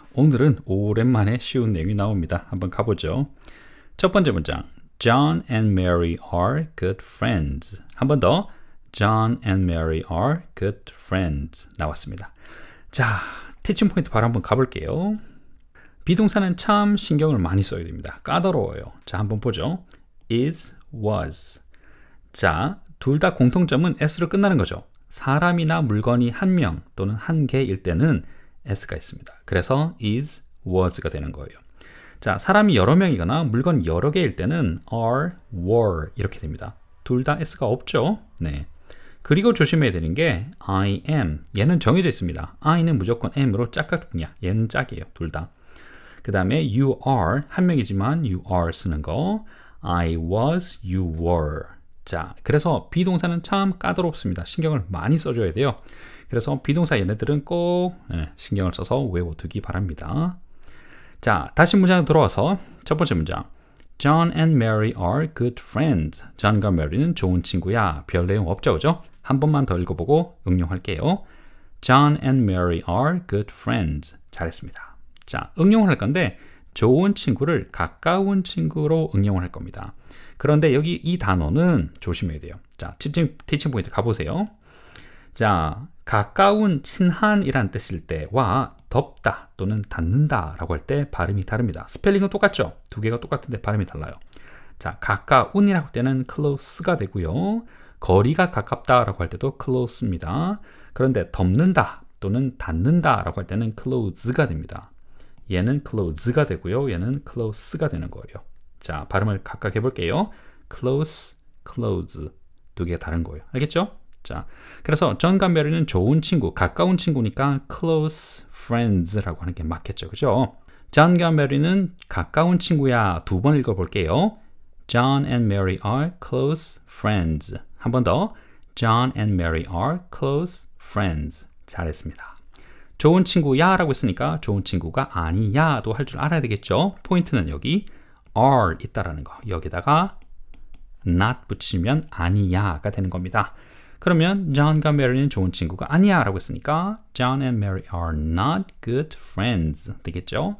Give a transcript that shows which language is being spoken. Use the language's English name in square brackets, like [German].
[Korean] 오늘은 오랜만에 쉬운 내용이 나옵니다. 한번 가보죠. 첫 번째 문장, [English] John and Mary are good friends. [Korean] 한 번 더, [English] John and Mary are good friends [Korean] 나왔습니다. 자, 티칭 포인트 바로 한번 가볼게요. 비동사는 참 신경을 많이 써야 됩니다. 까다로워요. 자, 한번 보죠. is, was. 자, 둘 다 공통점은 s로 끝나는 거죠. 사람이나 물건이 한 명 또는 한 개일 때는 s가 있습니다. 그래서 is, was가 되는 거예요. 자, 사람이 여러 명이거나 물건 여러 개일 때는 are, were 이렇게 됩니다. 둘 다 s가 없죠. 네. 그리고 조심해야 되는 게 [English] I am, [Korean] 얘는 정해져 있습니다. I는 무조건 am으로 짝깍두냐, 얘는 짝이에요. 둘 다. 그 다음에 [English] you are, [Korean] 한 명이지만 you are 쓰는 거. [English] I was, you were. [Korean] 자, 그래서 비동사는 참 까다롭습니다. 신경을 많이 써줘야 돼요. 그래서 비동사 얘네들은 꼭 신경을 써서 외워두기 바랍니다. 자, 다시 문장 들어와서 첫 번째 문장. [English] John and Mary are good friends. [Korean] John과 Mary는 좋은 친구야. 별 내용 없죠, 그죠? 한 번만 더 읽어보고 응용할게요. [English] John and Mary are good friends. [Korean] 잘했습니다. 자, 응용을 할 건데 좋은 친구를 가까운 친구로 응용을 할 겁니다. 그런데 여기 이 단어는 조심해야 돼요. 자, 티칭 포인트 가보세요. 자, 가까운 친한이란 뜻일 때와 덥다 또는 닿는다 라고 할 때 발음이 다릅니다. 스펠링은 똑같죠? 두 개가 똑같은데 발음이 달라요. 자, 가까운이라고 할 때는 close가 되고요. 거리가 가깝다 라고 할 때도 close입니다. 그런데 덮는다 또는 닿는다 라고 할 때는 close가 됩니다. 얘는 close가 되고요. 얘는 close가 되는 거예요. 자, 발음을 각각 해볼게요. close, close. 두 개가 다른 거예요. 알겠죠? 자, 그래서 존과 메리는 좋은 친구, 가까운 친구니까 close friends라고 하는 게 맞겠죠. 그죠? 존과 메리는 가까운 친구야. 두 번 읽어볼게요. [English] John and Mary are close friends. [Korean] 한 번 더. [English] John and Mary are close friends. [Korean] 잘했습니다. 좋은 친구야 라고 했으니까 좋은 친구가 아니야도 할 줄 알아야 되겠죠. 포인트는 여기 are 있다라는 거. 여기다가 not 붙이면 아니야가 되는 겁니다. 그러면 John과 Mary는 좋은 친구가 아니야 라고 했으니까 [English] John and Mary are not good friends [Korean] 되겠죠.